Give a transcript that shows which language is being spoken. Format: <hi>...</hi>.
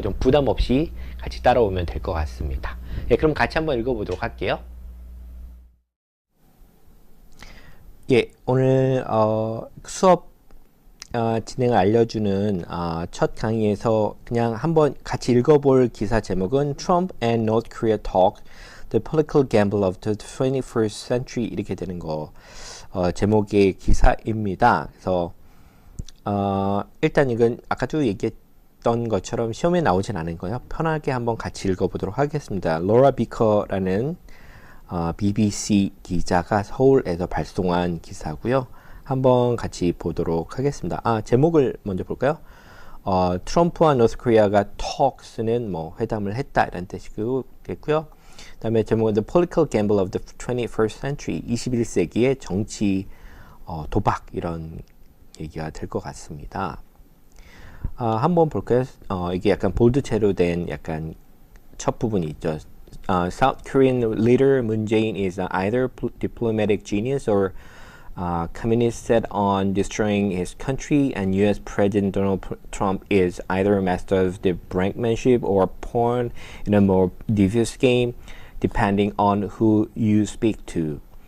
<ko>좀 부담 없이 같이 따라오면 될 것 같습니다. 그럼 같이 한번 읽어보도록 할게요. 오늘 수업 진행을 알려주는 첫 강의에서 그냥 한번 같이 읽어볼 기사 제목은</ko> <en>Trump and North Korea talk The Political Gamble of the 21st Century</en> <ko>이렇게 되는 거 제목의 기사입니다. 그래서 일단 이건 아까도 얘기했던 것처럼 시험에 나오진 않은 거예요. 편하게 한번 같이 읽어보도록 하겠습니다. 로라 비커라는 BBC 기자가 서울에서 발송한 기사고요. 한번 같이 보도록 하겠습니다. 제목을 먼저 볼까요? 트럼프와 노스코리아가 talks는 뭐 회담을 했다 이런 뜻이고요. 그 다음에 제목은</ko> <en>The Political Gamble of the 21st Century,</en> <ko>21세기의 정치 도박 이런 얘기가 될 것 같습니다. 한번 볼까요? 이게 약간 볼드체로 된 약간 첫 부분이 있죠.</ko> <en>South Korean leader Moon Jae-in is either diplomatic genius or communist set on destroying his country, and U.S. President Donald Trump is either a master of the brinkmanship or pawn in a more devious game, depending on who you speak to.</en>